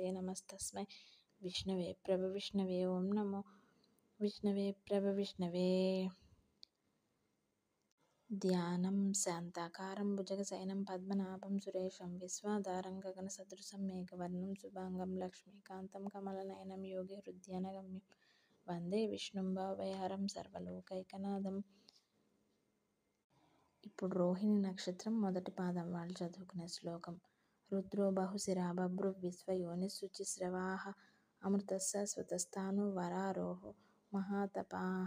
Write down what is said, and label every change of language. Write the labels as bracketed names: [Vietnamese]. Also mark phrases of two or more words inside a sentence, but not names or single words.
[Sanskrit] नमस्तस्मै विष्णवे प्रभविष्णवे ओं नमो विष्णवे प्रभविष्णवे। ध्यानं शान्ताकारं भुजगशयनं पद्मनाभं सुरेशं विश्वाधारं गगनसदृशं मेघवर्णं शुभांगं लक्ष्मीकान्तं कमलनयनं योगिहृद्यानगम्यं వందే విష్ణుం భవభయహరం సర్వలోకైకనాథం. [Telugu] ఇప్పుడు రోహిణి నక్షత్రం మొదటి పాదం వాళ్ళు చదువుకునే శ్లోకం. [Sanskrit] రుద్రో బహుశిరా బభ్రు విశ్వయోనిశుచిస్రవాః అమృతస్స స్వతస్థాను వరారోహో మహాతపాః.